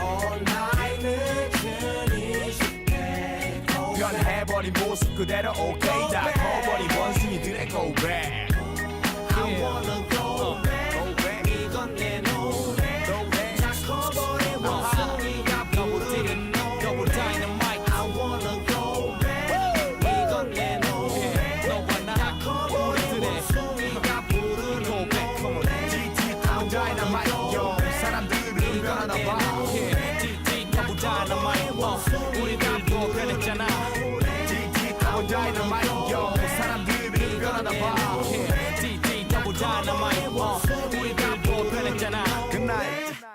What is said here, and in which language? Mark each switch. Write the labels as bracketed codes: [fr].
[en] All night [ko] 늦은 20대 변해버린 모습 그대로 오케이 다 커버린 원숭이들의 [en] go back I wanna go back [ko] 이건 내 노래 다 커버린 원숭이가 부르는 노래 [en] Double dynamite I wanna go back [ko] 이건 내 노래 너와 나 다 커버린 원숭이가 부르는 [en] go back come on DT double dynamite yo [ko] 사람들은 변하나 봐 [en] yeah DT double dynamite [ko] 우리들도 변했잖아 [en] DT double dynamite yo [ko] 사람들은 변하나 봐 [en] yeah DT double dynamite [ko] 우리들도 변했잖아 [en] Good night